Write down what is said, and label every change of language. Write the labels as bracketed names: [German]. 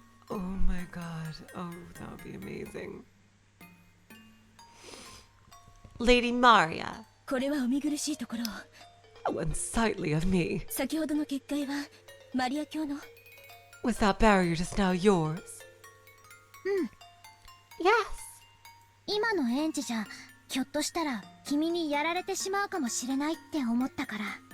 [English] Oh my god. Oh, that would be amazing. Lady Maria. [Japanese] これはお見苦しいところ。 [English] How unsightly of me. [Japanese] 先ほどの結界はマリア教の。 [English] Was that barrier just now yours? Yes. [Japanese] 今のエンジじゃひょっとしたら君にやられてしまうかもしれないって思ったから。